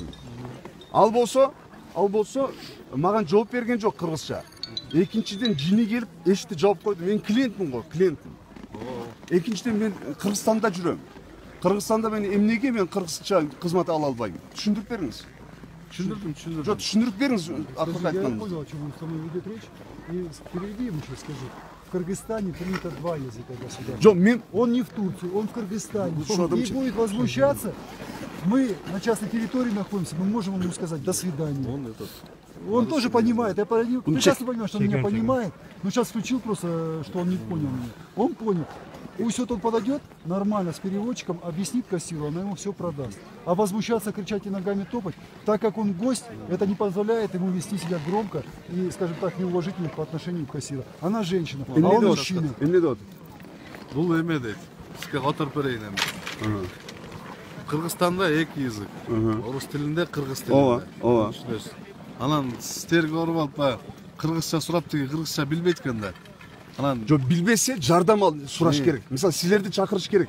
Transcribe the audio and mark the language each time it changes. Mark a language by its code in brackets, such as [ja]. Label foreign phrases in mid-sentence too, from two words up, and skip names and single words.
[ky] Ал болсо маған жооп берген жок кыргызча. Экинчиден жини келип эшикти жаап койду. Мен клиентмин го, клиентмин. Экинчиден мен Кыргызстанда жүрөм. Кыргызстанда мен эмнеге мен кыргызча кызмат ала албайм? Түшүндүрүп бериңиз. Түшүндүрдүм. Жок, түшүндүрүп бериңиз акыркы [ru] Я [ky] айтканыңызды. [ru] понял, о чем он со мной ведет речь. И переведи ему, что скажи. В Кыргызстане принято два языка государства. [ky] Жок, мен [ru] Он не в Турции, он в Кыргызстане. Что там И будет возмущаться. Мы на частной территории находимся, мы можем ему сказать «до свидания». Он тоже понимает, я прекрасно понимаю, что он меня понимает, но сейчас включил просто, что он не понял меня. Он понял. Пусть вот он подойдет нормально с переводчиком, объяснит кассиру, она ему все продаст. А возмущаться, кричать и ногами топать, так как он гость, это не позволяет ему вести себя громко и, скажем так, неуважительно по отношению к кассиру. Она женщина, а он мужчина. [ky] эмне деп Бул эме дейт. Сизге которуп берейин эми. Кыргызстанда эки язык. Орус тилинде, кыргыз тилинде. Ооба. Түшүнөсүз. Анан сиздерге уруп алып баягы кыргызча сурап тиги кыргызча билбейт экен да. Анан Жок, билбесе жардам ал сураш керек. Мисалы силерди чакырыш керек.